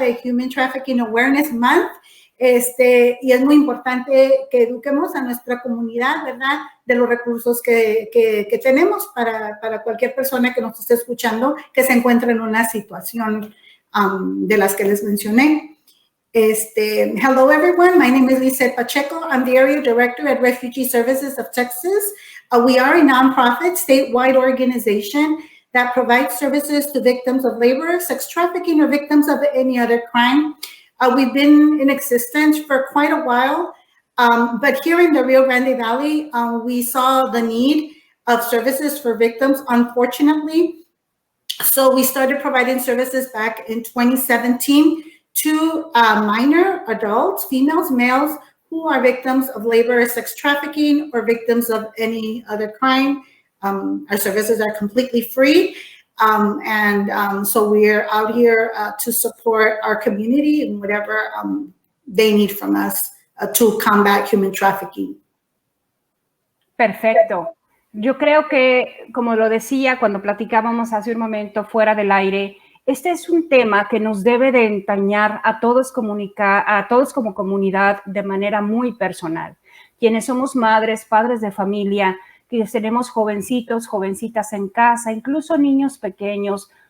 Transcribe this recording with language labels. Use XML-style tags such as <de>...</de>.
<es>De Human Trafficking Awareness Month. Y es muy importante que eduquemos a nuestra comunidad, ¿verdad? De los recursos que tenemos para cualquier persona que nos esté escuchando que se encuentre en una situación de las que les mencioné.</es> <en>Hello, everyone. My name is Lizette Pacheco. I'm the Area Director at Refugee Services of Texas. We are a nonprofit statewide organization that provides services to victims of labor, sex trafficking, or victims of any other crime. We've been in existence for quite a while, but here in the Rio Grande Valley, we saw the need of services for victims, unfortunately. So we started providing services back in 2017 to minor adults, females, males, who are victims of labor, sex trafficking, or victims of any other crime. Our services are completely free. So we're out here to support our community and whatever they need from us to combat human trafficking.</en> <es>Perfecto. Yo creo que, como lo decía cuando platicábamos hace un momento fuera del aire, este es un tema que nos debe de entrañar a todos como comunidad de manera muy personal. Quienes somos madres, padres de familia, que tenemos jovencitos, jovencitas en casa, incluso niños pequeños.</es>